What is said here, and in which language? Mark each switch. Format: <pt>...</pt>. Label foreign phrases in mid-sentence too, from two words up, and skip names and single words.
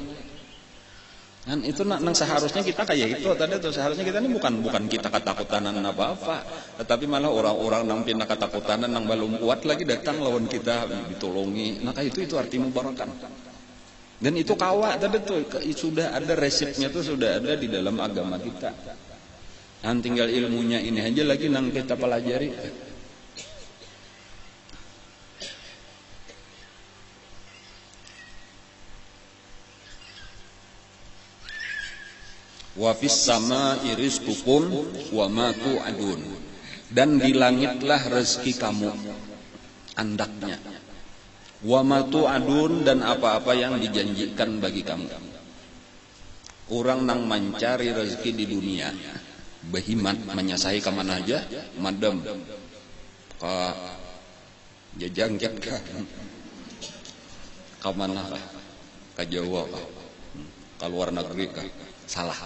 <bjn>Dan itu nang seharusnya kita kayak itu tadi tuh, seharusnya kita ini bukan kita ketakutan apa-apa, tetapi malah orang-orang nang pindah ketakutan nang belum kuat lagi datang lawan kita ditolongi. Nah kayak itu arti mubarakan. Dan itu kawak tadi tuh sudah ada resepnya tuh, sudah ada di dalam agama kita. Dan tinggal ilmunya ini aja lagi nang kita pelajari.</bjn> <ar>وفي السماء رزقكم وما توعدون.</ar> <bjn>Dan di langitlah rezeki kamu, andaknya.</bjn> <ar>وما توعدون,</ar> <bjn>dan apa-apa yang dijanjikan bagi kamu. Orang nang mencari rezeki di dunia, behimat menyasai ke mana aja, madam ke jajangket ke mana kah, ke Jawa kah, ke luar negeri kah, salah.</bjn>